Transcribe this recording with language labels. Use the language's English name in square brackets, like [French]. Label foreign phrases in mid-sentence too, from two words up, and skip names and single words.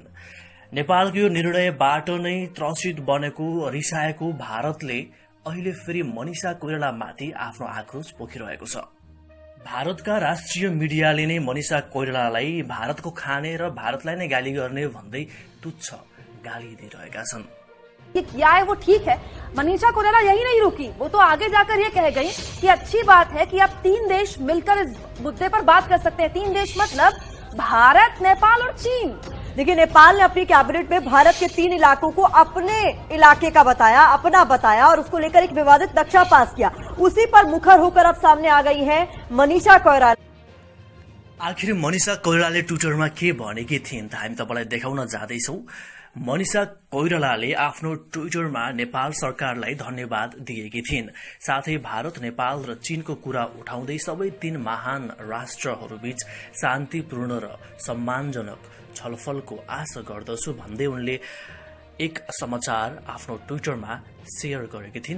[Nepali] नेपालको यो निर्णयबाट नै त्रसित बनेको रिसाएको भारतले अहिले फेरि मनिषा कोइरालामाथि आफ्नो आक्रोश पोखिरहेको छ। भारतका राष्ट्रिय मीडियाले नै मनिषा कोइरालालाई भारतको खाने र भारतलाई नै गाली गर्ने भन्दै तुच्छ गाली दिइरहेका छन्। [Hindi] ये किया है वो ठीक है। मनीषा कोइराला यही नहीं रुकी, वो तो आगे जाकर ये कह गई कि अच्छी बात है कि अब 3 देश मिलकर इस मुद्दे पर बात कर सकते हैं। 3 देश मतलब भारत, नेपाल और चीन। देखिए, नेपाल ने अपनी कैबिनेट में भारत के 3 इलाकों को अपने इलाके का बताया, अपना बताया और उसको लेकर एक विवादित नक्शा पास किया। उसी पर मुखर होकर अब सामने आ गई है मनीषा कोइराला। [Nepali] आखिर मनिषा कोइरालाले ट्विटरमा के भनेकी थिइन् त हामी तपाईलाई देखाउन जाँदैछौं। मनिषा कोइरालाले आफ्नो ट्विटरमा नेपाल सरकारलाई धन्यवाद दिएकी थिइन्। साथै भारत, नेपाल र चीनको कुरा उठाउँदै सबै 3 महान राष्ट्रहरूबीच शान्तिपूर्ण र सम्मानजनक छलफलको आशा गर्दछु भन्दै उनले एक समाचार आफ्नो ट्विटरमा शेयर गरेकी थिइन्।